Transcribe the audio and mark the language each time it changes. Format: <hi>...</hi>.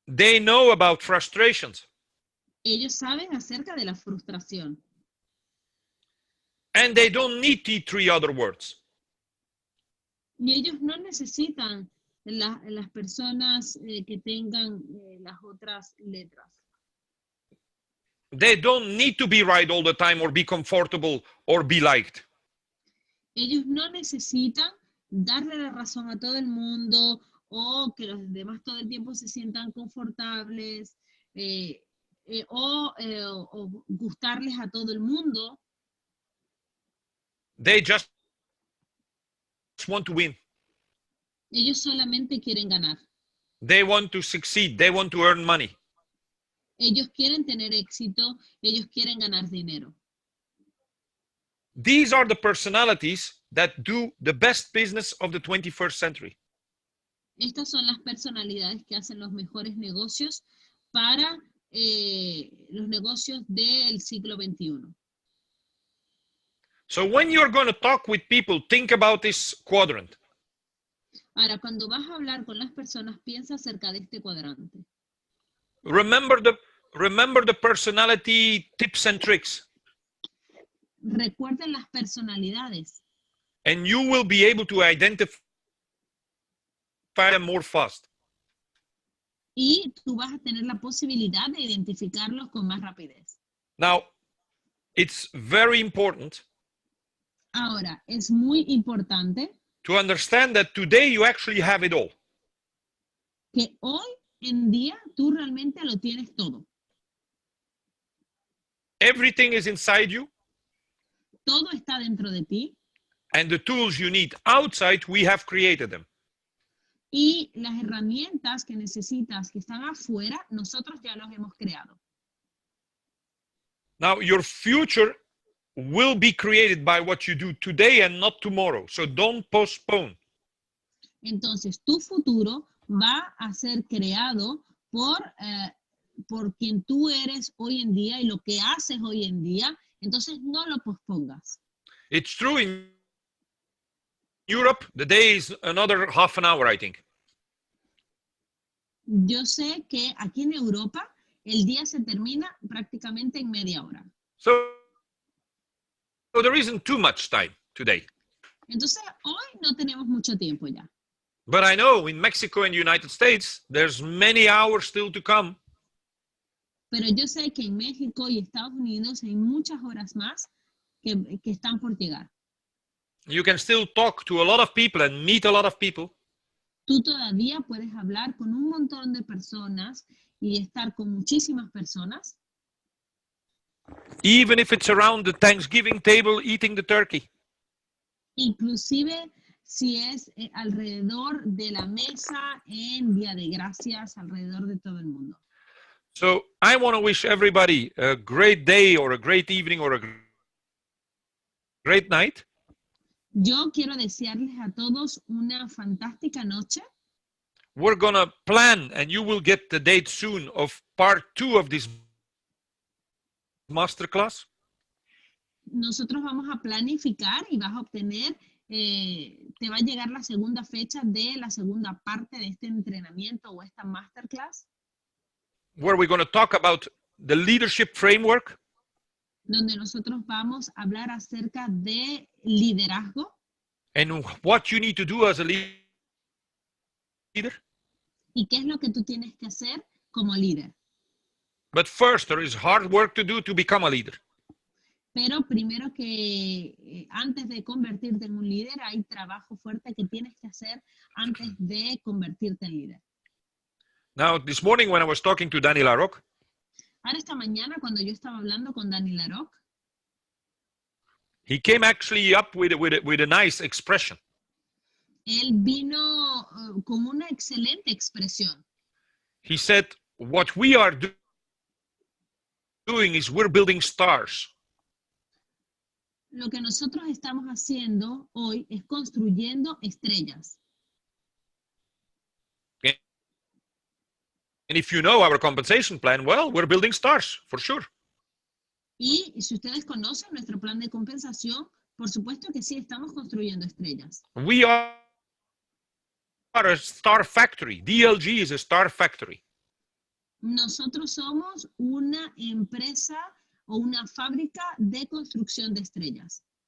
<en>They know about frustrations.</en> <es>Ellos saben acerca de la frustración.</es> <en>And they don't need the three other words.</en> <es>Y ellos no necesitan las personas que tengan las otras letras.</es> <en>They don't need to be right all the time or be comfortable or be liked.</en> <es>Ellos no necesitan darle la razón a todo el mundo o que los demás todo el tiempo se sientan confortables o gustarles a todo el mundo.</es> <en>They just want to win.</en> <es>Ellos solamente quieren ganar.</es> <en>They want to succeed. They want to earn money.</en> <es>Ellos quieren tener éxito, ellos quieren ganar dinero.</es> <en>These are the personalities that do the best business of the 21st century.</en> <es>Estas son las personalidades que hacen los mejores negocios para los negocios del siglo XXI.</es> <en>So when you're going to talk with people, think about this quadrant.</en> <es>Ahora, cuando vas a hablar con las personas, piensa acerca de este cuadrante.</es> <en>Remember the personality tips and tricks.</en> <es>Recuerden las personalidades</es> <en>And you will be able to identify them more fast.</en> <es>y tú vas a tener la posibilidad de identificarlos con más rapidez.</es> <en>Now, it's very important</en> <es>Ahora, es muy importante</es> <en>to understand that today you actually have it all.</en> <es>que hoy en día tú realmente lo tienes todo.</es> <en>Everything is inside you,</en> <es>Todo está dentro de ti</es> <en>and the tools you need outside, we have created them.</en> <es>y las herramientas que necesitas que están afuera, nosotros ya los hemos creado.</es> <en>Now, your future will be created by what you do today and not tomorrow. So don't postpone.</en> <es>Entonces, tu futuro va a ser creado por quien tú eres hoy en día y lo que haces hoy en día. Entonces, no lo pospongas.</es> <en>It's true in Europe, the day is another half an hour, I think.</en> <es>Yo sé que aquí en Europa el día se termina prácticamente en media hora.</es> <en>So there isn't too much time today.</en> <es>Entonces, hoy no tenemos mucho tiempo ya.</es> <en>But I know in Mexico and the United States, there's many hours still to come.</en> <es>Pero yo sé que en México y Estados Unidos hay muchas horas más que están por llegar.</es> <en>You can still talk to a lot of people and meet a lot of people.</en> <es>Tú todavía puedes hablar con un montón de personas y estar con muchísimas personas,</es> <en>Even if it's around the Thanksgiving table eating the turkey.</en> <es>inclusive si es alrededor de la mesa en Día de Gracias, alrededor de todo el mundo.</es> <en>So I want to wish everybody a great day or a great evening or a great night.</en> <es>Yo quiero desearles a todos una fantástica noche.</es> <en>We're going to plan, and you will get the date soon, of part 2 of this masterclass.</en> <es>Nosotros vamos a planificar y vas a obtener, te va a llegar la segunda fecha de la segunda parte de este entrenamiento o esta masterclass,</es> <en>Where we're going to talk about the leadership framework,</en> <es>donde nosotros vamos a hablar acerca de liderazgo</es> <en>and what you need to do as a leader.</en> <es>y qué es lo que tú tienes que hacer como líder.</es> <en>But first, there is hard work to do to become a leader.</en> <es>Pero primero que antes de convertirte en un líder, hay trabajo fuerte que tienes que hacer antes de convertirte en líder.</es> <en>Now, this morning when I was talking to Danny Larocque,</en> <es>Ahora esta mañana cuando yo estaba hablando con Dani Larocque,</es> <en>he came actually up with a nice expression.</en> <es>él vino con una excelente expresión.</es> <en>He said, what we are doing is we're building stars.</en> <es>Lo que nosotros estamos haciendo hoy es construyendo estrellas.</es> <en>And if you know our compensation plan, well, we're building stars, for sure.</en> <es>Y si ustedes conocen nuestro plan de compensación, por supuesto que sí, estamos construyendo estrellas.</es> <en>We are a star factory. DLG is a star factory.</en> <es>Nosotros somos una empresa o una fábrica de construcción de estrellas.</es>